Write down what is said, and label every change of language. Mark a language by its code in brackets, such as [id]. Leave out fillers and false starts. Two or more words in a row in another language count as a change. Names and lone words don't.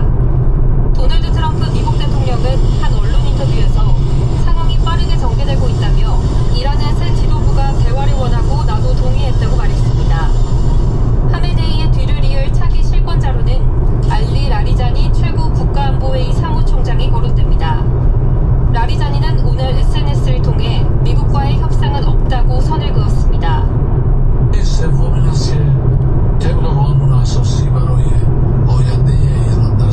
[ko] 도널드 트럼프 미국 대통령은 한 언론 인터뷰에서 상황이 빠르게 전개되고 있다며 이란의 새 지도부가 대화를 원하고 나도 동의했다고 말했습니다. 하메네이의 뒤를 이을 차기 실권자로는 알리 라리자니 최고 국가안보회의 사무총장이 거론됩니다. 라리자니는 오늘 SNS를 통해 미국과의 협상은 없다고 선을 그었습니다. [fa] سومین است که طبق قانون اساسی برای آینده ایران